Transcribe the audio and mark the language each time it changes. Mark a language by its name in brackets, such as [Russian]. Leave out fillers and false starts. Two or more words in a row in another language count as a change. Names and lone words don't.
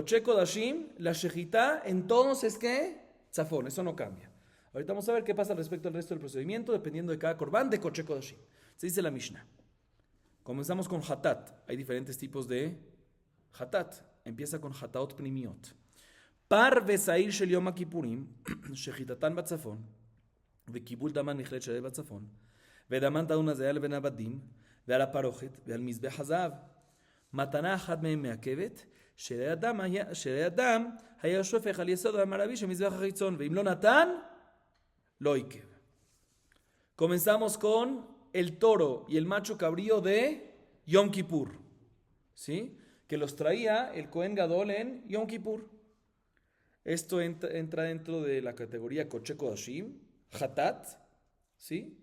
[Hebrew] קדשי קדשים, [Spanish] la shejitá, entonces ¿qué? Tzafón, eso no cambia. Ahorita vamos a ver qué pasa respecto al resto del procedimiento, dependiendo de cada corbán de [Hebrew] קדשי קדשים. [Spanish] Se dice la Mishnah. Comenzamos con Hatat. Hay diferentes tipos de Hatat. Empieza con [Hebrew] חטאות פנימיות. פר ושעיר של יום הכיפורים, שחיטתן בצפון, וכיבול דמן מכלת שלל בצפון, ודמן טעון הזה על בן עבדים, ועל הפרוכת, ועל מזבח הזהב. מתנה אחת מהם מעכבת, שלאדם היה שופך על יסוד המערבי של מזבח החיצון, ואם לא נתן, לא עיכב. [Spanish] Comenzamos con el toro y el macho cabrío de Yom Kippur, ¿sí? Que los traía el Kohen Gadol en Yom Kippur. Esto entra dentro de la categoría [Hebrew] קדשי קדשים, [Spanish] Hatat, ¿sí?